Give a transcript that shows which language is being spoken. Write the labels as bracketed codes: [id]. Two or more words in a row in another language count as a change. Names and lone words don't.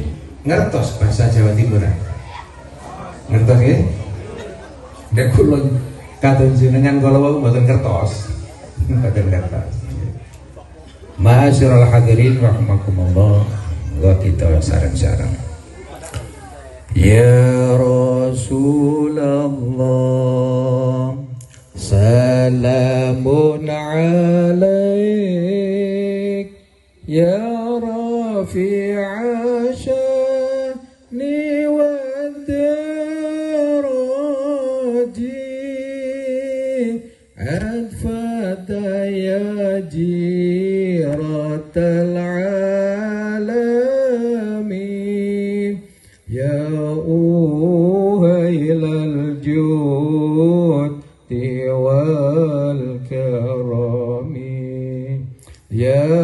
[jv] Ngertos bahasa Jawa Timur? Ngertos nggih? Nek kula kados jenengan kala wau mboten ngertos. Mboten ngertos. [ar] معاشر الحاضرين رحمكم الله، و [jv] kita sareng-sareng. [ar] يا رسول الله، سلام عليك، يا رفيع الشأن والدرج، عطفة يا جيرة العلم، يا أهيل الجود والكرم، يا